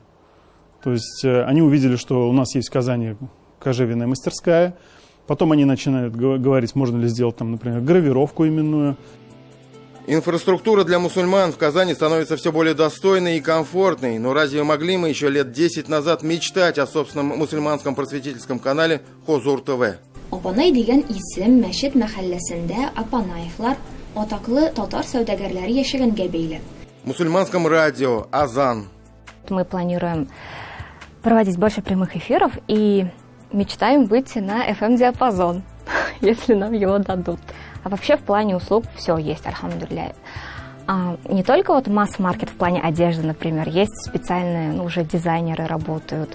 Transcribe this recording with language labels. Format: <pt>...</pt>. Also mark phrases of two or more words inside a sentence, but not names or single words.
<ru>То есть они увидели, что у нас есть в Казани кожевенная мастерская. Потом они начинают говорить, можно ли сделать там, например, гравировку именную. Инфраструктура для мусульман в Казани становится все более достойной и комфортной. Но разве могли мы еще лет 10 назад мечтать о собственном мусульманском просветительском канале Хозур ТВ?</ru> <tt>Апанай деген исем Мәчет мәхәлләсендә Апанаевлар атаклы татар сәүдәгәрләре яшәгәнгә бәйле.</tt> <ru>Мусульманском радио Азан. Мы планируем проводить больше прямых эфиров и мечтаем выйти на FM-диапазон, если нам его дадут. А вообще в плане услуг все есть, альхамдулилля. Не только вот масс-маркет в плане одежды, например, есть специальные, уже дизайнеры работают.</ru>